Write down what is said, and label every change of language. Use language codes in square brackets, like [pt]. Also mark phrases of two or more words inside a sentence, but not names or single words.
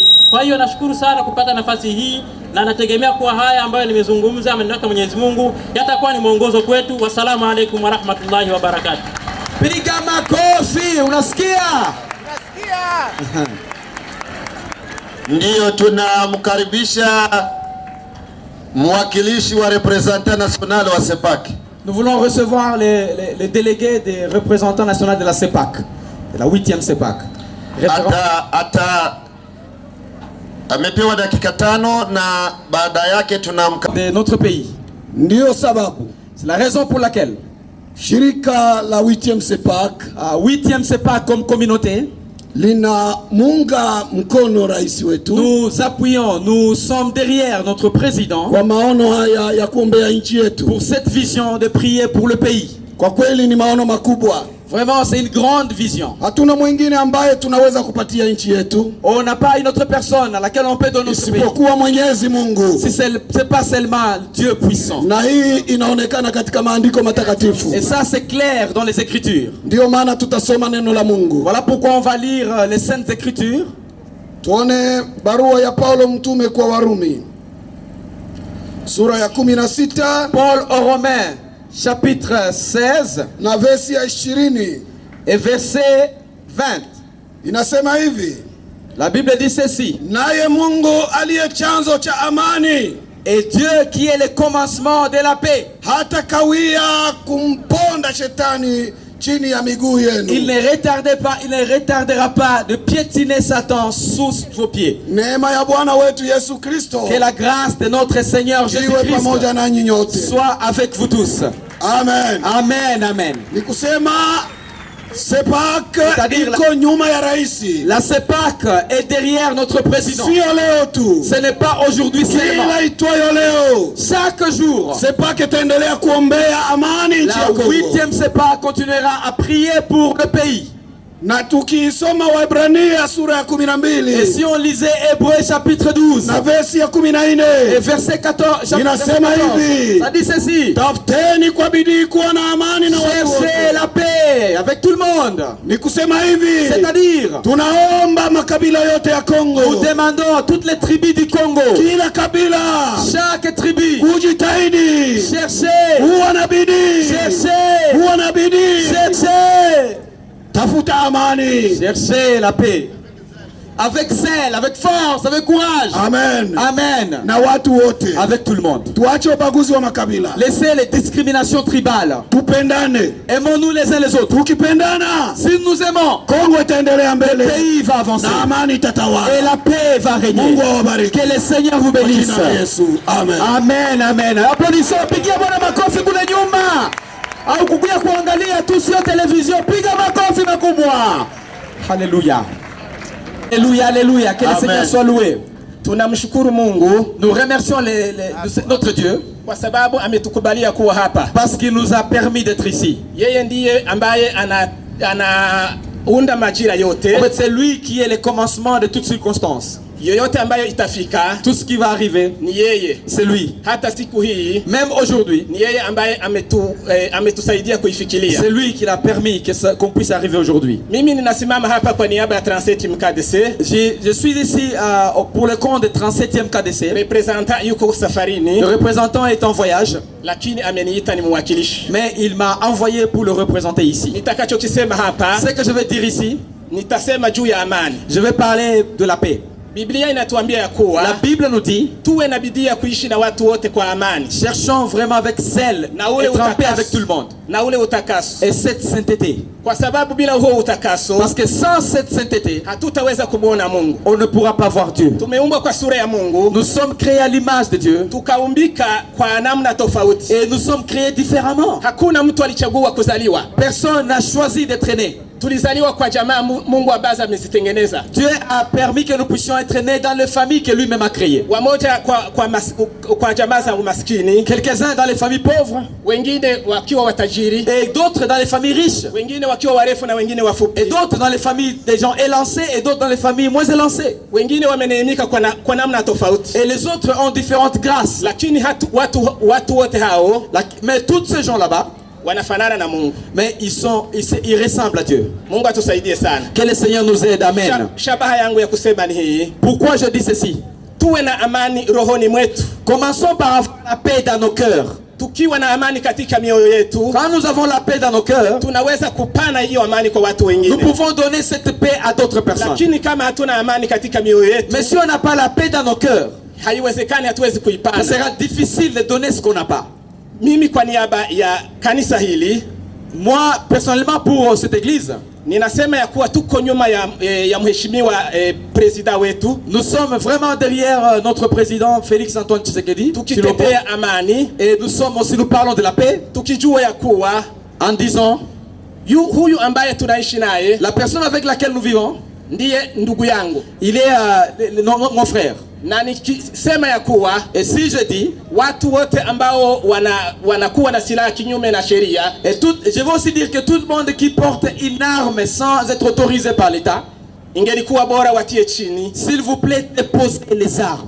[sw] Kwa hiyo nashukuru sana kupata nafasi hii, na nategemea kuwa haya ambayo nimezungumza amenitaka Mwenyezi Mungu yatakuwa ni mwongozo kwetu. [ar] والسلام عليكم ورحمة الله وبركاته. [sw] Piga makofi, unasikia? Ndiyo, tunamkaribisha mwakilishi wa [fr] representant national [sw] wa CEPAC. [fr] Nous voulons recevoir les délégués des représentants nationaux de la CEPAC, de la 8e CEPAC. [sw] Amepewa dakika 5 na baada yake [fr] de notre pays. [sw] Ndio sababu, [fr] c'est la raison pour laquelle [sw] shirika la 8e CEPAC, [fr] 8e CEPAC comme communauté, [sw] lina munga mkono rais wetu. [fr] Nous appuyons, nous sommes derrière notre président [sw] kwa maono haya ya kuombea nchi yetu, [fr] pour cette vision de prier pour le pays. [sw] Kwa kweli ni maono makubwa. [fr] Vraiment, c'est une grande vision. [sw] Hatuna mwingine ambaye tunaweza kupatia nchi yetu. [fr] On n'a pas une autre personne à laquelle on peut donner notre pays. [sw] Isipokuwa Mwenyezi Mungu. [fr] C'est pas seulement Dieu puissant. [sw] Na hii inaonekana katika maandiko matakatifu. [fr] Et ça c'est clair dans les Écritures. [sw] Ndio maana tutasoma neno la Mungu. [fr] Voilà pourquoi on va lire les Saintes Écritures. [sw] Tuone barua ya Paulo mtume kwa Warumi, sura ya 16. [fr] Paul aux Romains, chapitre 16 [sw] na versi ya 20 [fr] et verset 20. [sw] Inasema hivi, [fr] la Bible dit ceci: [sw] naye Mungu aliye chanzo cha amani, [fr] et Dieu qui est le commencement de la paix, [sw] hata kawia kumponda shetani chini ya miguu yenu. [fr] Il ne retardera pas de piétiner Satan sous vos pieds. [sw] Neema ya Bwana wetu Yesu Kristo, [fr] que la grâce de notre Seigneur Jésus-Christ [sw] pamoja nanyi nyote, [fr] soit avec vous tous. Amen. Amen, amen. [sw] Nikusema CEPAC iko nyuma ya raisi. [fr] La CEPAC est derrière notre président. [sw] Sio leo tu. [fr] Ce n'est pas aujourd'hui seulement. [sw] Kila itwayo leo, [fr] chaque jour, [sw] CEPAC itaendelea kuombea amani nchi ya Kongo. [fr] La 8e CEPAC continuera à prier pour le pays. [sw] Na tukisoma Waebrania sura ya 12, [fr] et si on lisait Hébreux chapitre 12 [sw] na versi ya 14 [fr] et verset 14, [sw] inasema hivi, [fr] ça dit ceci: [sw] tafuteni kwa bidii kuwa na amani na watu wote. [fr] Cherchez la paix avec tout le monde. [sw] Ni kusema hivi, [fr] c'est-à-dire [sw] tunaomba makabila yote ya Kongo, [fr] nous demandons à toutes les tribus du Congo, [sw] kila kabila, [fr] chaque tribu, [sw] kujitahidi, [fr] cherchez, [sw] kuwa na bidii, [fr] cherchez, [sw] kuwa na bidii, [fr] cherchez, [sw] tafuta amani, [fr] cherchez la paix. avec zèle, avec force, avec courage. Amen. Amen. [sw] Na watu wote. [fr] Avec tout le monde. [sw] Tuache ubaguzi wa makabila. [fr] Laissez les discriminations tribales. [sw] Tupendane. [fr] Aimons-nous les uns les autres. [sw] Tukipendana, [fr] si nous aimons, [sw] Kongo itaendelea mbele. [fr] Le pays va avancer. [sw] Na amani itatawala. [fr] Et la paix va régner. [sw] Mungu awabariki. [fr] Que le Seigneur vous bénisse. Amen. Amen, amen. Applaudissons, [sw] pigia Bwana makofi kule nyuma. Au kukuya kuangalia tu sio television, piga makofi makubwa. [fr] Hallelujah. Alléluia, alléluia. Que le Seigneur soit loué. [sw] Tunamshukuru Mungu. [fr] Nous remercions notre Dieu [sw] kwa sababu ametukubalia kuwa hapa. [fr] Parce qu'il nous a permis d'être ici. [sw] Yeye ndiye ambaye anaunda majira yote. [fr] En fait, c'est lui qui est le commencement de toutes circonstances. [sw] Yoyote ambayo itafika, [fr] tout ce qui va arriver, [sw] ni yeye. [fr] C'est lui. [sw] Hata siku hii, [fr] même aujourd'hui, [sw] ni yeye ambaye ametusaidia kuifikiria. [fr] C'est lui qui l'a permis qu'on puisse arriver aujourd'hui. [sw] Mimi ninasimama hapa kwa niaba ya 37e KDC. [fr] Je suis ici pour le compte de 37e KDC. [sw] Représentant yuko safarini. [fr] Le représentant est en voyage. [sw] Lakini ameniita ni mwakilishi. [fr] Mais il m'a envoyé pour le représenter ici. [sw] Nitakachokisema hapa, [fr] ce que je vais dire ici, [sw] nitasema juu ya amani. [fr] Je vais parler de la paix. [sw] Biblia inatuambia ya kuwa [fr] la Bible nous dit [sw] tuwe na bidii ya kuishi na watu wote kwa amani. [fr] Cherchons vraiment avec zèle et en paix avec tout le monde. [sw] Na ule utakaso. [fr] Et cette sainteté. [sw] Kwa sababu bila huo utakaso, [fr] parce que sans cette sainteté, [sw] hatutaweza kumuona Mungu. [fr] On ne pourra pas voir Dieu. [sw] Tumeumbwa kwa sura ya Mungu. [fr] Nous sommes créés à l'image de Dieu. [sw] Tukaumbika kwa namna tofauti. [fr] Et nous sommes créés différemment. [sw] Hakuna mtu alichagua kuzaliwa. [fr] Personne n'a choisi d'être né. [sw] Tulizaliwa kwa jamaa Mungu ambazo amezitengeneza. [fr] Dieu a permis que nous puissions être nés dans les familles que lui-même a créées. [sw] Wamoja kwa jamaa za umaskini, [fr] quelques-uns dans les familles pauvres, [sw] wengine wakiwa watajiri, [fr] et d'autres dans les familles riches, [sw] wengine wakiwa warefu na wengine wafupi, [fr] et d'autres dans les familles des gens élancés et d'autres dans les familles moins élancées. [sw] Wengine wameneemika kwa namna tofauti. [fr] Et les autres ont différentes grâces. [sw] Lakini watu wote hao, [fr] mais tous ces gens là-bas [sw] wanafanana na Mungu. [fr] Mais ils ressemblent à Dieu. [sw] Mungu atusaidie sana. [fr] Que le Seigneur nous aide. Amen. [sw] Shabaha yangu ya kusema ni hii. [fr] Pourquoi je dis ceci? [sw] Tuwe na amani rohoni mwetu. [fr] Commençons par avoir la paix dans nos cœurs. [sw] Tukiwa na amani katika mioyo yetu, [fr] quand nous avons la paix dans nos cœurs, [sw] tunaweza kupana hiyo amani kwa watu wengine. [fr] Nous pouvons donner cette paix à d'autres personnes. [sw] Lakini kama hatuna amani katika mioyo yetu, [fr] mais si on n'a pas la paix dans nos cœurs, [sw] haiwezekani hatuwezi kuipana. [fr] Ça sera difficile de donner ce qu'on n'a pas. [sw] Mimi kwa niaba ya kanisa hili, [fr] moi personnellement pour cette église, [sw] ninasema ya kuwa tuko nyuma ya mheshimiwa president wetu. [fr] Nous sommes vraiment derrière notre président Félix Antoine Tshisekedi. [sw] Tukitetea amani, [fr] et nous parlons de la paix, [sw] tukijua ya kuwa [fr] en disant [sw] huyu ambaye tunaishi naye, [fr] la personne avec laquelle nous vivons, [sw] ndiye ndugu yangu, [fr] il est mon frère. [sw] Na nikisema ya kuwa, [fr] et si je dis [sw] watu wote ambao wanakuwa na silaha kinyume na sheria, [fr] et je veux aussi dire que tout le monde qui porte une arme sans être autorisé par l'État, [sw] ingelikuwa bora watie chini, [fr] s'il vous plaît, déposez les armes.